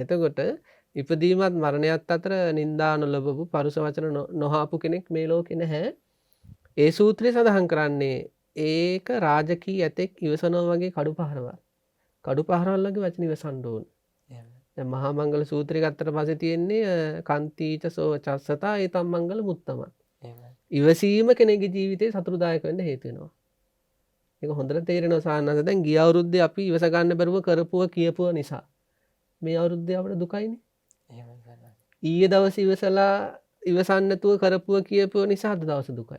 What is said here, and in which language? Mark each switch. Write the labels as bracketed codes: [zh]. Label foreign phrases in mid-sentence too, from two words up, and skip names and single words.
[si] එතකොට ඉපදීමත් මරණයත් අතර නින්දා නොලබපු පරුස වචන නොහාපු කෙනෙක් මේ ලෝකේ නැහැ. ඒ සූත්‍රය සඳහන් කරන්නේ ඒක රාජකීය ඇතෙක් ඉවසනවා වගේ කඩු පහරවල්. කඩු පහරවල් වගේ වචන ඉවසන්න ඕන. එහෙමයි. දැන් මහා මංගල සූත්‍රය ගත්තට පස්සේ තියෙන්නේ [pi] කන්තිච සෝ චස්සතා ඒතම් මංගල මුත්තම. [si] එහෙමයි. ඉවසීම කෙනෙකුගේ ජීවිතේ සතුටුදායක වෙන්න හේතු වෙනවා. ඒක හොඳට තේරෙනවා සාන්නස. දැන් ගිය අවුරුද්දේ අපි ඉවස ගන්න බැරුව කරපුව කියපුව නිසා මේ අවුරුද්දේ අපිට දුකයිනේ. එහෙමයි. ඊයේ දවසේ ඉවසලා ඉවසන්න නැතුව කරපුව කියපුව නිසා අද දවසේ දුකයි.